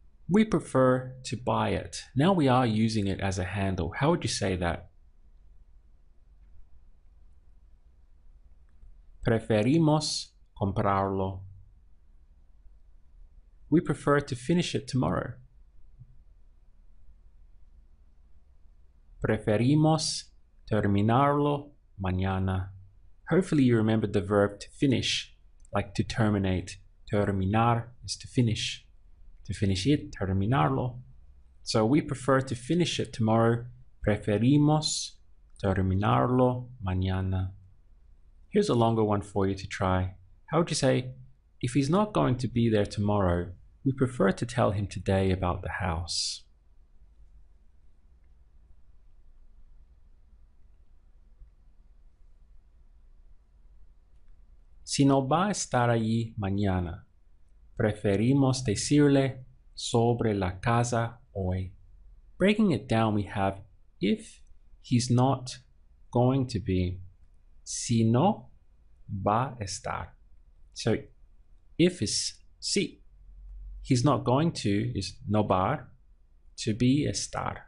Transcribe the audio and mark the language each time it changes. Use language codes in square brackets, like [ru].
[en] We prefer to buy it. Now we are using it as a handle. How would you say that? [es] Preferimos comprarlo. [en] We prefer to finish it tomorrow. [es] Preferimos terminarlo mañana. [en] Hopefully you remember the verb to finish, like to terminate. Terminar is to finish. To finish it, [es] terminarlo. [en] So we prefer to finish it tomorrow. [es] Preferimos terminarlo mañana. [en] Here's a longer one for you to try. How would you say, if he's not going to be there tomorrow, we prefer to tell him today about the house. [es] Si no va a estar allí mañana, preferimos decirle sobre la casa hoy. [en] Breaking it down, we have if he's not going to be, [es] si no va a estar. [en] So if is si. He's not going to is [es] no va, [en] to be estar.